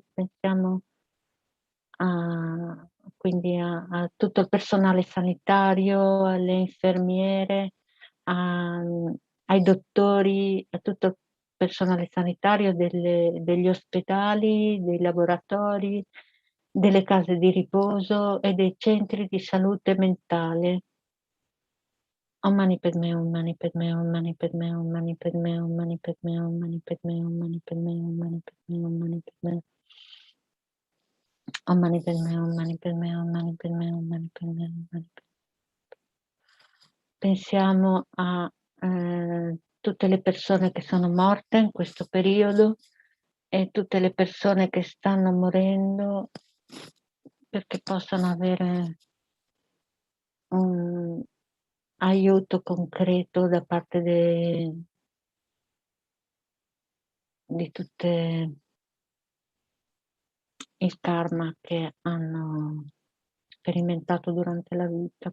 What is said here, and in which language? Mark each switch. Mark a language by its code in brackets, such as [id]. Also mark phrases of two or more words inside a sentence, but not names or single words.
[it] Pensiamo quindi a tutto il personale sanitario, alle infermiere, ai dottori, a tutto il personale sanitario degli ospedali, dei laboratori, delle case di riposo e dei centri di salute mentale. [sa] Om Mani Padme, Om Mani Padme, Om Mani Padme, Om Mani Padme, Om Mani Padme, Om Mani Padme, Om Mani Padme, Om Mani Padme, Om Mani Padme. Om Mani Padme, Om Mani Padme, Om Mani Padme, Om Mani Padme, Om Mani Padme. [it] Pensiamo a tutte le persone che sono morte in questo periodo e tutte le persone che stanno morendo, perché possano avere un aiuto concreto da parte di tutte il karma che hanno sperimentato durante la vita.